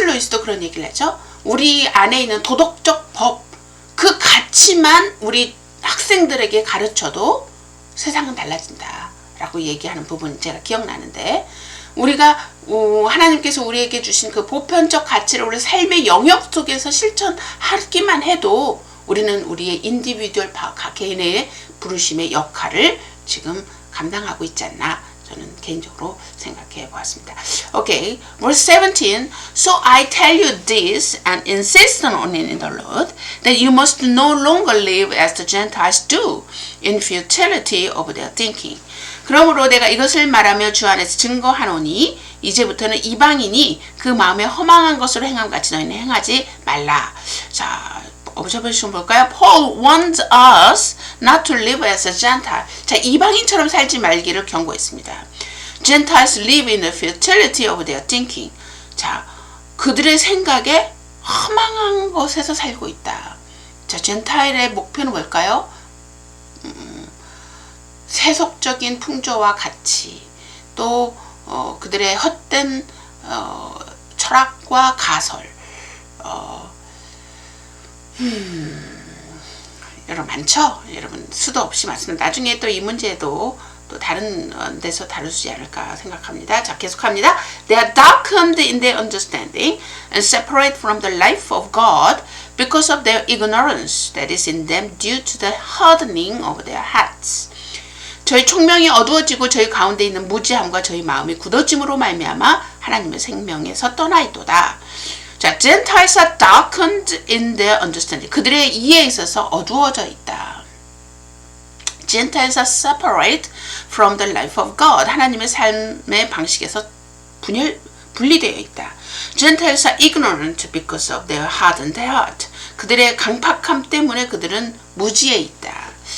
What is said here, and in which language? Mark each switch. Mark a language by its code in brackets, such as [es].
[ko] 루이스도 그런 얘기를 하죠. 우리 안에 있는 도덕적 법, 그 가치만 우리 학생들에게 가르쳐도 세상은 달라진다 라고 얘기하는 부분 제가 기억나는데 우리가 하나님께서 우리에게 주신 그 보편적 가치를 우리 삶의 영역 속에서 실천하기만 해도 우리는 우리의 인디비듀얼 각 개인의 부르심의 역할을 지금 감당하고 있지 않나 저는 개인적으로 생각해 보았습니다. [en] Okay, verse 17. So I tell you this and insist on it in the Lord, that you must no longer live as the Gentiles do, in futility of their thinking. [ko] 그러므로 내가 이것을 말하며 주 안에서 증거하노니 이제부터는 이방인이 그 마음에 허망한 것으로 행함같이 너희는 행하지 말라. 자, observation 볼까요? [en] Paul warns us not to live as a Gentile. [ko] 자, 이방인처럼 살지 말기를 경고했습니다. [en] Gentiles live in the futility of their thinking. [ko] 자, 그들의 생각에 허망한 곳에서 살고 있다. 자, 젠타일의 목표는 뭘까요? 세속적인 풍조와 가치, 또 그들의 헛된 철학과 가설, 여러분 많죠? 여러분 수도 없이 말씀드립니다. 나중에 또 이 문제도 또 다른 데서 다루지 않을까 생각합니다. 자, 계속합니다. [en] They are darkened in their understanding and separate from the life of God because of their ignorance that is in them due to the hardening of their hearts. [ko] 저희 총명이 어두워지고 저희 가운데 있는 무지함과 저희 마음이 굳어짐으로 말미암아 하나님의 생명에서 떠나있도다. [en] 자, Gentiles are darkened in their understanding. [ko] 그들의 이해에 있어서 어두워져 있다. [en] Gentiles are separate from the life of God. [ko] 하나님의 삶의 방식에서 분리되어 있다. [en] Gentiles are ignorant because of their hardened heart. [ko] 그들의 강팍함 때문에 그들은 무지에 있다.